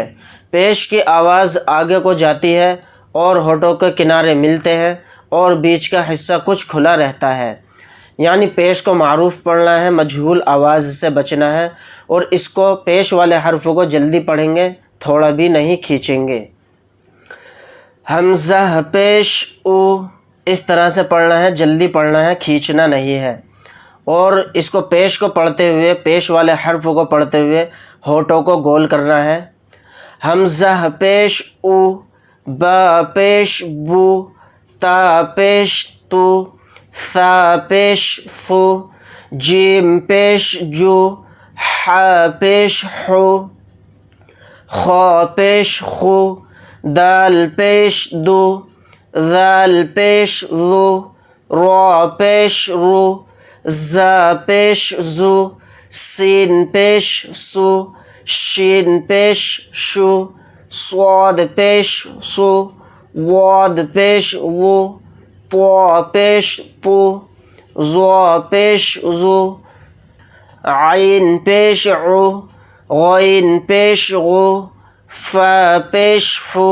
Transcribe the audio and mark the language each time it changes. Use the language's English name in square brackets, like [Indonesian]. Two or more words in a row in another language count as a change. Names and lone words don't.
[Urdu] پیش کی آواز آگے کو جاتی ہے اور ہونٹوں کے کنارے ملتے ہیں اور بیچ کا حصہ کچھ کھلا رہتا ہے، یعنی پیش کو معروف پڑھنا ہے، مجہول آواز سے بچنا ہے، اور اس کو پیش والے حرف کو جلدی پڑھیں گے، تھوڑا بھی نہیں کھینچیں گے۔ حمزہ پیش او، اس طرح سے پڑھنا ہے، جلدی پڑھنا ہے، کھینچنا نہیں ہے۔ اور اس کو پیش کو پڑھتے ہوئے، پیش والے حرف کو پڑھتے ہوئے ہونٹوں کو گول کرنا ہے۔ حمزہ پیش او، با پیش بو، تا پیش تو، ثا پیش ثو، جیم پیش جو، حا پیش حو، خا پیش خو، دال پیش دو، ذال پیش ذو، را پیش رو، زا پیش زو، سین پیش سو، شین پیش شو، صاد پیش سو، واد پیش وو، طا پیش طو، ظا پیش ظو، عین پیش عو، غین پیش غو، فا پیش فو،